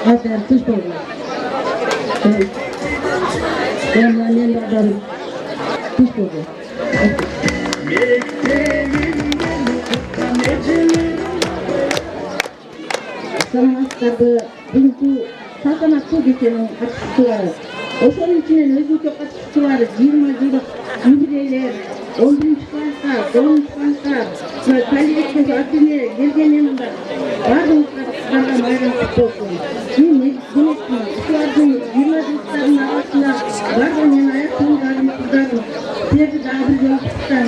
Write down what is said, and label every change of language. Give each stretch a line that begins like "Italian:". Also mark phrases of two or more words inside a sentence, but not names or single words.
Kazakh: Аты әрі түс болды. Мен бағдарым түс болды.
Kyrgyz: Санаттарды бүгінгі салтанаттуу кеченин катышуучулары, ошонун ичинен өзгөчө катышуучулары 20 жылдык юбилейлер, 11-класска, 10-класска, коллектив атыне келгенинде бардыгыңызга майрам куту болсун. Мен демекмин, ушулардын 20 жылдыктарынын арасында бардыгы менин аяктууларым, кыздарым, силерди дагы бир жолу куттуктайм.